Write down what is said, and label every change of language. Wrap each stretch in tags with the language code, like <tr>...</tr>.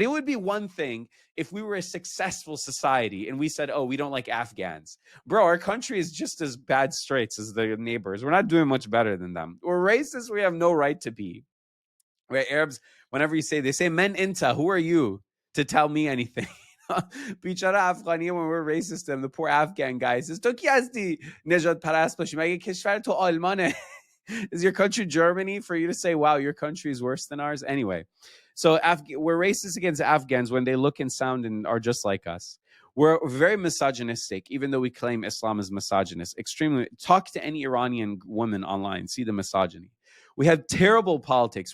<en>It would be one thing if we were a successful society and we said, oh, we don't like Afghans. Bro, our country is just as bad straits as the neighbors. We're not doing much better than them. We're racist. We have no right to be, right? Arabs, whenever they say</en> <ar>men inta,</ar> <en>who are you to tell me anything?</en> <fa>بیچاره افغانیه</fa> <en>when we're racist them, the poor Afghan guy says</en> <fa>تو کی هستی نجات پرست باشی مگه کشور تو آلمانه.</fa> <en>Is your country Germany for you to say, wow, your country is worse than ours? Anyway, so we're racist against Afghans when they look and sound and are just like us. We're very misogynistic, even though we claim Islam is misogynist. Extremely. Talk to any Iranian woman online, see the misogyny. We have terrible politics.</en>